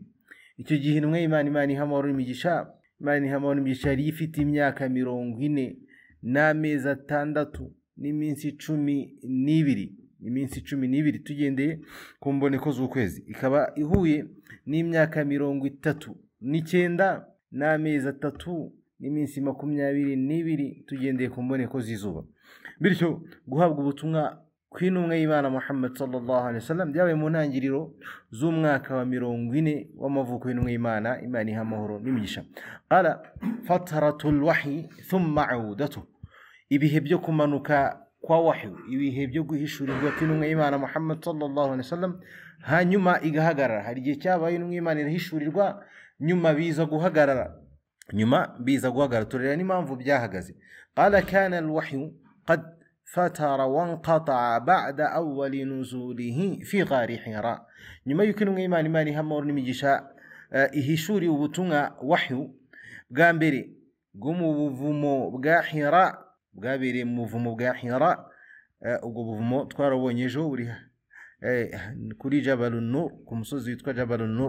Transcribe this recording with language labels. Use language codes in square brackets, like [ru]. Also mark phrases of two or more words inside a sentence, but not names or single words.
[rw] Icyo gihe intumwa y'Imana, Imana iha amahoro n'imigisha, yari ifite imyaka 40 n'amezi 6 n'iminsi 12, tugendeye ku mboneko z'ukwezi. Ikaba ihuye n'imyaka 39 n'amezi 3 n'iminsi 22, tugendeye ku mboneko z'izuba. Bityo guhabwa ubutumwa kw'intumwa y'Imana Muhammad [ar] صلى الله عليه وسلم [rw] byabaye mu ntangiriro z'umwaka wa 40 w'amavuko y'intumwa y'Imana, Imana iha amahoro n'imigisha. [ar] قال فترة الوحي ثم عودته, [rw] ibihe byo kumanuka kwa wahyu, ibihe byo guhishurirwa kw'intumwa y'Imana Muhammad [ar] صلى الله عليه وسلم, [rw] hanyuma igahagarara. Hari igihe cyabaye intumwa y'Imana irahishurirwa, nyuma biza guhagarara, turera n'impamvu byahagaze. [ar] قال كان الوحي قد فتر وانقطع بعد أول نزوله في غار حراء [rw] nyuma yuko intumwa y'Imana Imana ihamahoro n'imigisha ihishuriye ubutumwa wahyu bwa mbere bwo mu buvumo bwa Hira bwabereye mu buvumo bwa Hira. ubwo buvumo twarabonye ejo buri kuri Jabalun Nur, ku musozi witwa Jabalun Nur.